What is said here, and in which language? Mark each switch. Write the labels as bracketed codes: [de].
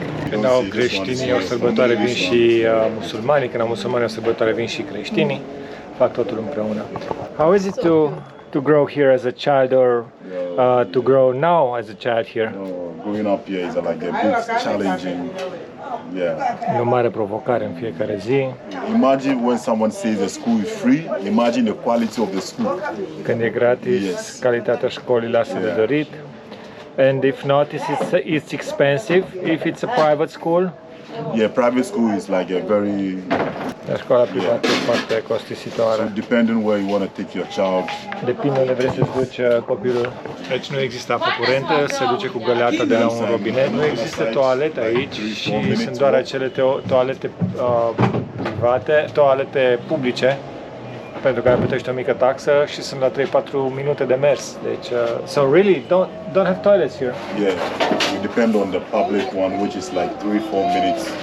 [ro] Când au creștinii o sărbătoare, vin și musulmanii, când au musulmanii o sărbătoare, vin și creștinii, fac totul împreună. [en] How is it to grow here as a child or to grow now as a child here? Growing up here is like a big challenging. Yeah. [ro] E o mare provocare în fiecare zi. [en] Imagine when someone says the school is free, imagine the quality of the school. [ro] Când e gratis, [en] Yes. [ro] calitatea școlii lasă de dorit. [en] And if not, it's expensive if it's a private school. Yeah, private school is like a very. [ro] La școala privată e foarte costisitoare. [en] So depending where you want to take your child. [ro] Depinde unde vrei să-ți duci copilul. Aici nu există apă curentă, se duce cu găleata de la un robinet. Nu există toalete aici și sunt doar acele toalete private, toalete publice, pentru care plătești o mică taxă și sunt la 3-4 minute de mers. [en] Deci, so really, don't have toilets here. Yeah, we depend on the public one, which is like 3-4 minutes.